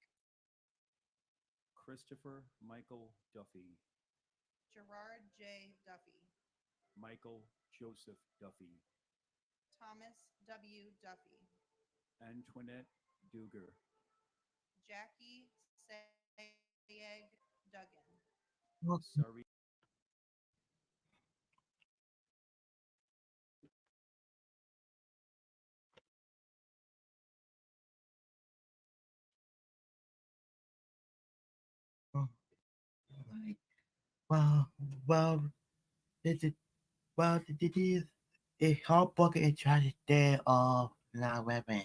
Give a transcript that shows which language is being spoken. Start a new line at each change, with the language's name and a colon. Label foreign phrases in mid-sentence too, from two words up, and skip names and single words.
English: Christopher Michael Duffy, Gerard J. Duffy, Michael Joseph Duffy, Thomas W. Duffy, Antoinette Duger, Jackie Sayeg Duggan, Sari Well, well, this is this is a heartbroken and tragic day of 9/11.